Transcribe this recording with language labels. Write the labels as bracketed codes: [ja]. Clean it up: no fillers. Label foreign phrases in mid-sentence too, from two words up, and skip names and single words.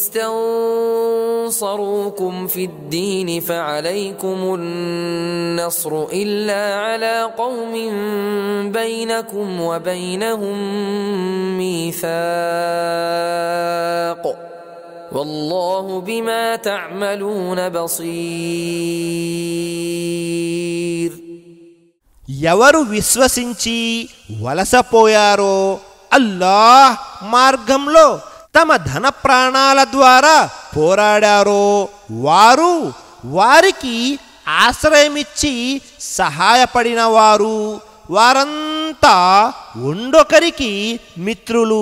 [ar] استنصروكم في الدين فعليكم النصر إلا على قوم بينكم وبينهم ميثاق والله بما تعملون بصير. [te] ఎవరు విశ్వసించి వలసపోయారో అల్లాహ్ మార్గంలో తమ ధన ప్రాణాల ద్వారా పోరాడారో వారు వారికి ఆశ్రయమిచ్చి సహాయపడిన వారంతా ఒండొకరికి మిత్రులు.